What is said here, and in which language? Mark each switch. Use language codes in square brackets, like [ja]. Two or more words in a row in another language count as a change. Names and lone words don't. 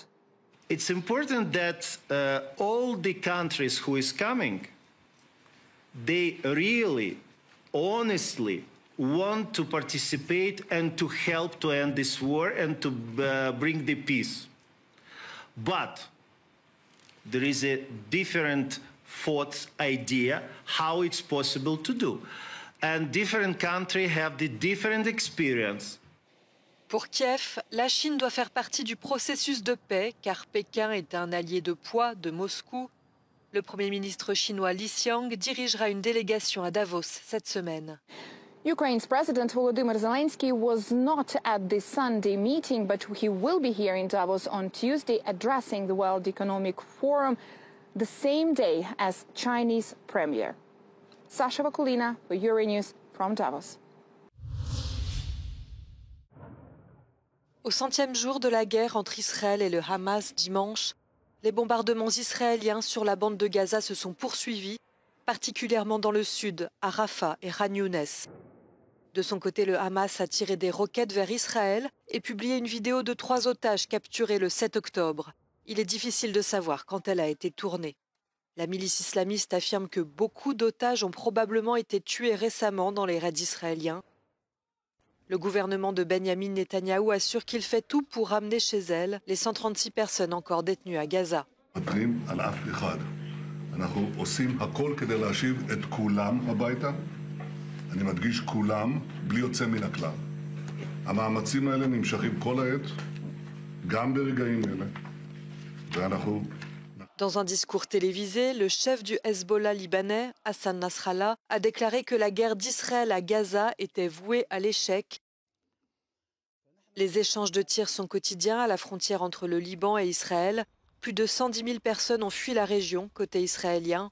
[en] It's important that all the countries who is coming, they really, honestly want to participate and to help to end this war and to bring the peace. But there is a different thought idea how it's possible to do. And different countries have the different experience. [fr] Pour Kiev, la Chine doit faire partie du processus de paix car Pékin est un allié de poids de Moscou. Le Premier ministre chinois Li Qiang dirigera une délégation à Davos cette semaine. [en] Ukraine's President Volodymyr Zelensky was not at the Sunday meeting, but he will be here in Davos on Tuesday addressing the World Economic Forum the same day as Chinese Premier. Sasha Vakulina for Euronews from Davos. [fr] Au 100e jour de la guerre entre Israël et le Hamas dimanche, les bombardements israéliens sur la bande de Gaza se sont poursuivis, particulièrement dans le sud, à Rafah et Khan Younes. De son côté, le Hamas a tiré des roquettes vers Israël et publié une vidéo de 3 otages capturés le 7 octobre. Il est difficile de savoir quand elle a été tournée. La milice islamiste affirme que beaucoup d'otages ont probablement été tués récemment dans les raids israéliens. Le gouvernement de Benyamin Netanyahou assure qu'il fait tout pour ramener chez elle les 136 personnes encore détenues à Gaza. [he] אני מדגיש כולם, בלי יוצא מן הכלל. המאמצים האלה נמשכים כל העת, גם ברגעים אלה, ואנחנו... [fr] Dans un discours télévisé, le chef du Hezbollah libanais, Hassan Nasrallah, a déclaré que la guerre d'Israël à Gaza était vouée à l'échec. Les échanges de tirs sont quotidiens à la frontière entre le Liban et Israël. Plus de 110 000 personnes ont fui la région côté israélien.